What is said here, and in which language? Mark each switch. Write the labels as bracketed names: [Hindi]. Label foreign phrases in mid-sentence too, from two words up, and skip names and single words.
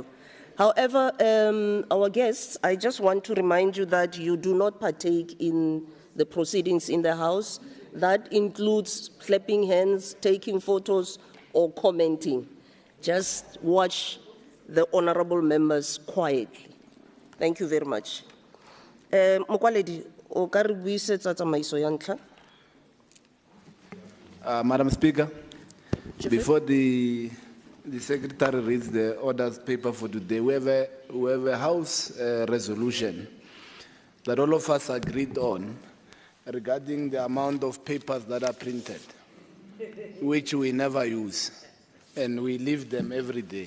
[English] However, our guests, I just want to remind you that you do not partake in the proceedings in the House. That includes clapping hands, taking photos, or commenting. Just watch the honorable members quietly. Thank you very much. [Tswana] Mokwaledi, o ka re buisetsa tsamaiso ya ntlha? [English] Madam Speaker, before the Secretary reads the orders paper for today, we have a House resolution that all of us agreed on regarding the amount of papers that are printed, which we never use, and we leave them every day.